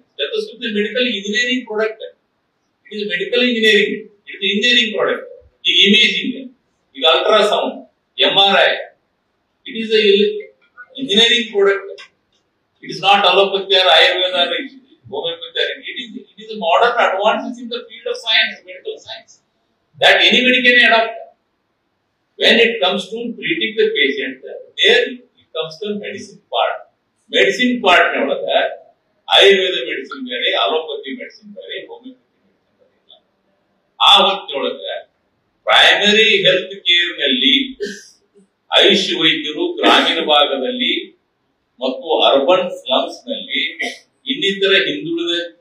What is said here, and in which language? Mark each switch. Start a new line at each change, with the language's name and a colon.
English: Stethoscope is medical engineering product. It is medical engineering, it is engineering product. ಈಗ imaging, ಈಗ ultrasound, MRI, it is engineering product. It is not allopathy or Ayurveda or homeopathy. It is a modern advances in the field of science, medical science, that anybody can adopt. When it comes to treating the patient, there it comes to medicine part.
Kannada: Medicine part nolaga Ayurveda medicine ಬೇರೆ, allopathy medicine ಬೇರೆ, homeopathy medicine ಬೇರೆ. ಆ ಹೊತ್ತಿನೊಳಗೆ primary health care ನಲ್ಲಿ ಆಯುಷ್ ವೈದ್ಯರು ಗ್ರಾಮೀಣ ಭಾಗದಲ್ಲಿ ಮತ್ತು urban slums ನಲ್ಲಿ ಇನ್ನಿತರ ಹಿಂದುಳಿದ